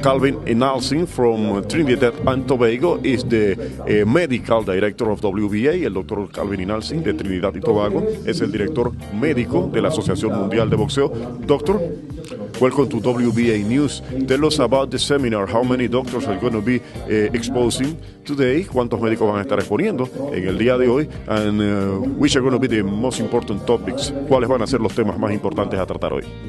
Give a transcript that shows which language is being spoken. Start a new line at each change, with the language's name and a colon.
English: Calvin Inalsingh from Trinidad and Tobago is the medical director of WBA.
Spanish: El Dr. Calvin Inalsingh de Trinidad y Tobago es el director médico de la Asociación Mundial de Boxeo.
English: Doctor, welcome to WBA News. Tell us about the seminar. How many doctors are going to be exposing today?
Spanish: ¿Cuántos médicos van a estar exponiendo en el día de hoy?
English: And which are going to be the most important topics?
Spanish: ¿Cuáles van a ser los temas más importantes a tratar hoy?